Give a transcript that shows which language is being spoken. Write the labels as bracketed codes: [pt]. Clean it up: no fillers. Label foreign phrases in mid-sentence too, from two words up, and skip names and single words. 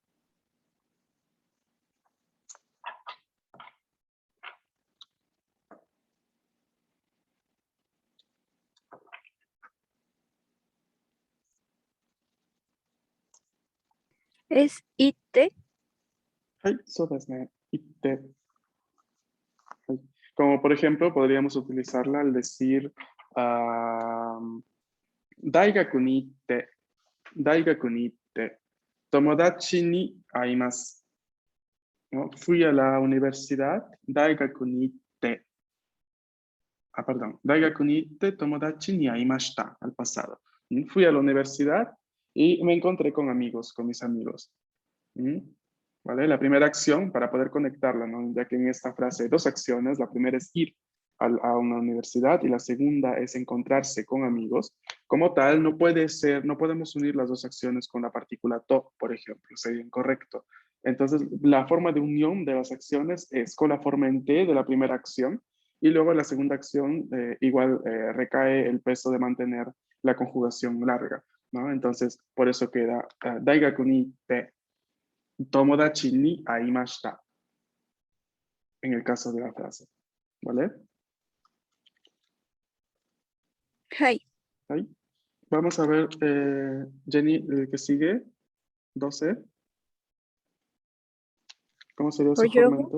[es] Es ite, [ja] はい、そうですね、いって. Como por ejemplo, podríamos utilizarla al decir 大学に行って、大学に行って、友達に会います. [es] ¿No? Fui a la universidad, [ja] 大学に行って. Perdón, 大学に行って友達に会いました, [es] al pasado. Fui a la universidad y me encontré con amigos, con mis amigos. ¿Mm? ¿Vale? La primera acción, para poder conectarla, ¿no? Ya que en esta frase hay dos acciones, la primera es ir a una universidad y la segunda es encontrarse con amigos. Como tal, no puede ser, no podemos unir las dos acciones con la partícula to, por ejemplo, sería incorrecto. Entonces, la forma de unión de las acciones es con la forma en T de la primera acción y luego la segunda acción igual recae el peso de mantener la conjugación larga, ¿no? Entonces, por eso queda [ja] 大学にて友達に会いました [es] en el caso de la frase, ¿vale? hai, Ahí. Vamos a ver, Jenny, el que sigue, 12. ¿Cómo sería su forma en